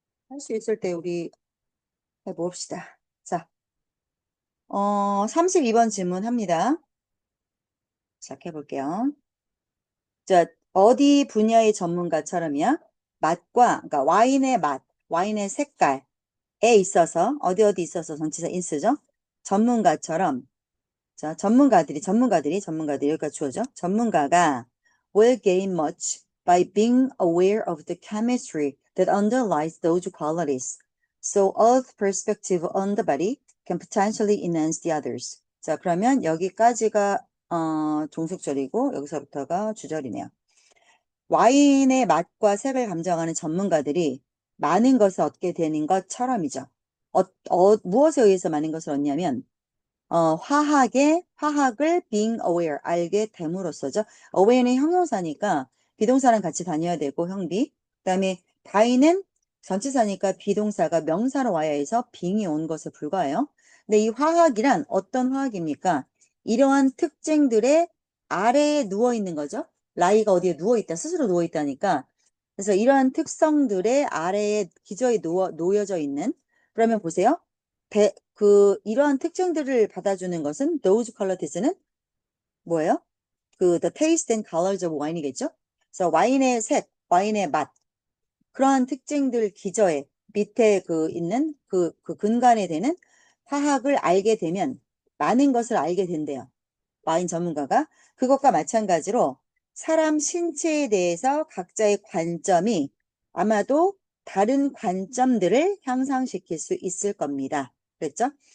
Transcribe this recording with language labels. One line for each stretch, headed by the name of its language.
Korean: 할 수 있을 때 우리 해봅시다. 자, 32번 질문합니다. 시작해볼게요. 자, 어디 분야의 전문가처럼이야? 맛과, 그러니까 와인의 맛, 와인의 색깔에 있어서, 어디 있어서 전치사 인스죠? 전문가처럼, 자, 전문가들이, 여기까지 주어져. 전문가가
English: will gain much by being aware of the chemistry that underlies those qualities. So Earth's perspective on the body can potentially enhance the others.
Korean: 자, 그러면 여기까지가 종속절이고 여기서부터가 주절이네요. 와인의 맛과 색을 감정하는 전문가들이 많은 것을 얻게 되는 것처럼이죠. 무엇에 의해서 많은 것을 얻냐면 화학을 being aware, 알게 됨으로써죠. aware는 형용사니까 비동사랑 같이 다녀야 되고, 형비. 그 다음에 by는 전치사니까 비동사가 명사로 와야 해서 being이 온 것에 불과해요. 근데 이 화학이란 어떤 화학입니까? 이러한 특징들의 아래에 누워 있는 거죠. 라이가 어디에 누워 있다, 스스로 누워 있다니까. 그래서 이러한 특성들의 아래에 기저에 놓여져 있는, 그러면 보세요. 이러한 특징들을 받아주는 것은 those qualities는 뭐예요?
English: the taste and colors of wine이겠죠?
Korean: 그래서 와인의 색, 와인의 맛, 그러한 특징들 기저에 밑에 있는 그 근간에 되는 화학을 알게 되면 많은 것을 알게 된대요. 와인 전문가가. 그것과 마찬가지로 사람 신체에 대해서 각자의 관점이 아마도 다른 관점들을 향상시킬 수 있을 겁니다. 그랬죠?